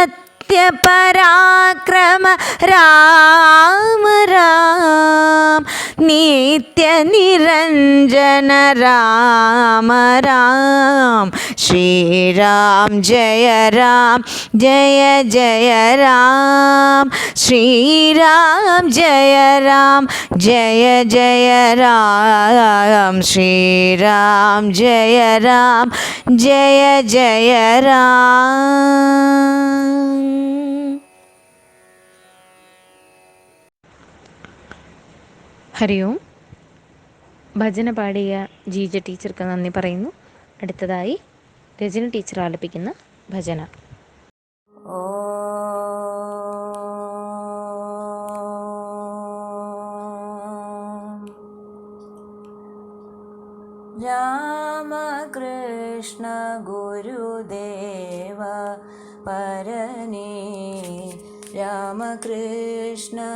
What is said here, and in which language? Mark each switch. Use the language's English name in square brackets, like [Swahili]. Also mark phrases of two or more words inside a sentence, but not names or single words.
[Sanskrit] सत्यपराक्रम राम राम, नित्यनिरञ्जन राम राम श्रीराम जय जय राम श्रीराम जय जय राम श्रीराम जय जय राम. [Malayalam] ഹരി ഓം. ഭജന പാടിയ ജീജ ടീച്ചർക്ക് നന്ദി പറയുന്നു. അടുത്തതായി രജനി ടീച്ചർ ആലപിക്കുന്ന ഭജന. [Sanskrit] രാമകൃഷ്ണ ഗുരുദേവ പരനേ രാമകൃഷ്ണ